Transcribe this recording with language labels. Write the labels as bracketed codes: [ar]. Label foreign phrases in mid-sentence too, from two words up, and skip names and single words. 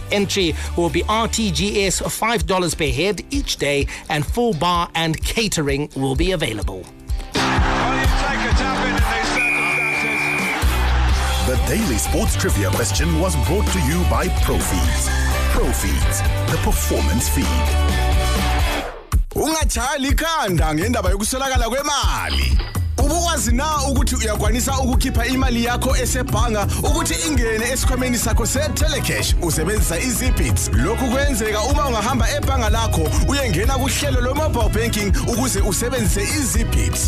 [en] Entry will be RTGS $5 per head each day, and full bar and catering will be available. Well, you take a tap in these circumstances. The Daily Sports Trivia question was brought to you by Profeeds. Profeeds, the performance feed. [nd] Ungachayela ikhanda ngendaba yokuswelakala kwemali. Ubukwazi na ukuthi uyakwanisa ukukhipha imali yakho esebhanga ukuthi ingene esikhwameni sakho se-Telecash usebenzisa iZipits. Lokhu kwenzeka uma ungahamba ebhanga lakho uyengena kuhlelo lo- [en] mobile banking [nd] ukuze usebenzise iZipits.